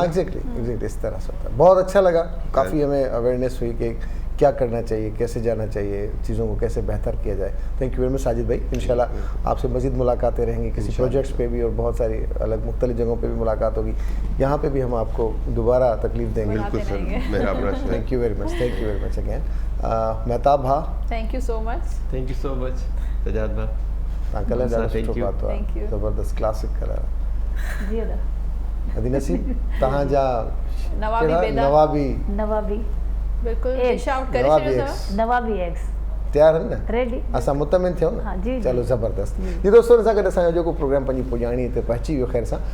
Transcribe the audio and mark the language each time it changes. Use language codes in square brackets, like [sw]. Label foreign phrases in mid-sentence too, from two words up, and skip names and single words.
[ur] ہاں ایگزیکٹلی اس طرح سے ہوتا ہے۔ بہت اچھا لگا، کافی ہمیں اویئرنس ہوئی کہ کیا کرنا چاہیے، کیسے جانا چاہیے، چیزوں کو کیسے بہتر کیا جائے. [en] Thank you very much [ur] ساجد بھائی۔ انشاءاللہ آپ سے مزید ملاقاتیں رہیں گی، کسی پروجیکٹس پے بھی، اور بہت ساری الگ مختلف جگہوں پے بھی ملاقات ہوگی. یہاں پے بھی ہم آپ کو دوبارہ تکلیف دیں گے. بالکل سر، میرا اپنا [en] Thank you very much again. मेहताब भा, Thank you so much. Thank you so much सजाद भा। [sd] कलर ॾाढो [en] Thank [sd] सुठो [en] you. [sd] पातो आहे, [en] Thank you. [sd] ज़बरदस्त क्लासिक कलर। जी अदा अदी नसीब तव्हांजा नवाबी कहिड़ा? बेदा। नवाबी बिल्कुल Eggs. डिश आउट करे नवाबी छॾियो eggs। अथव। नवाबी एग्स तयार आहिनि न? रेडी। असां मुतमिन थियूं न? हाँ, जी, जी। चलो ज़बरदस्त। जी दोस्तों, सां गॾु असांजो जेको प्रोग्राम पंहिंजी पुॼाणी ते पहुची वियो ख़ैर सां।